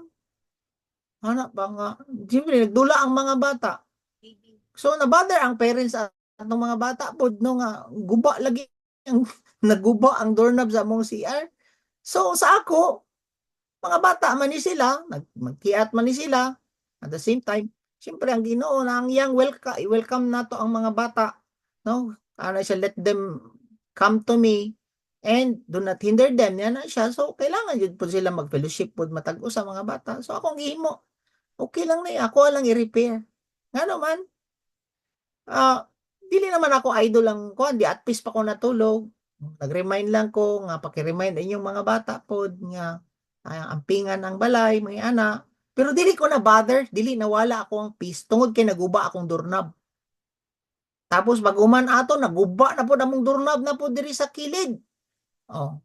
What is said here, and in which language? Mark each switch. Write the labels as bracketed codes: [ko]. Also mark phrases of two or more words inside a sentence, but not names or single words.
[ceb] Ana pa nga, siyempre, nagdula ang mga bata. So, nabother ang parents atong mga bata po, no nga, guba lagi, naguba ang doorknob sa among CR. So, sa ako, mga bata man ni sila, magkiat man ni sila, [en] at the same time, [ceb] siyempre, ang Ginoo na ang iyang welcome na to ang mga bata, no? Ano siya, [en] let them come to me, and do not hinder them. [ceb] Yan na siya. So, kailangan yun po sila mag-fellowship po matag-o sa mga bata. So, akong gihimo, okay lang na ako lang i-repair. Nga naman, dili naman ako idol lang ko, di at peace pa ko natulog. Nag-remind lang ko, nga paki-remind inyong mga bata po, nga ampingan ang balay, may ana. Pero dili ko na bother, dili nawala ako ang peace, tungod kay naguba akong doorknob. Tapos baguman ato, naguba na po namong doorknob na po diri sa kilid. Oh.